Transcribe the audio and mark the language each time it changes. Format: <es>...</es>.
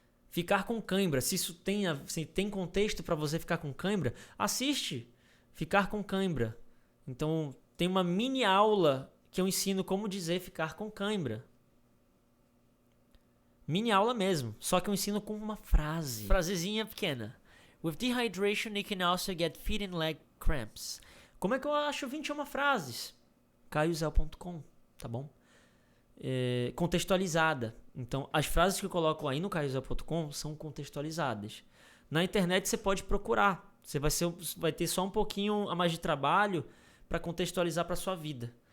<pt>Ficar com cãibra, se tem contexto para você ficar com cãibra, assiste Ficar com cãibra. Então, tem uma mini aula que eu ensino como dizer ficar com cãibra. Mini aula mesmo, só que eu ensino com uma frase. Frasezinha pequena.</pt> <en>With dehydration, you can also get feet and leg cramps.</en> <pt>Como é que eu acho 21 frases? caiozel.com, tá bom? Contextualizada. Então, as frases que eu coloco aí no caiozel.com são contextualizadas. Na internet você pode procurar. Você vai ter só um pouquinho a mais de trabalho para contextualizar para sua vida.</pt>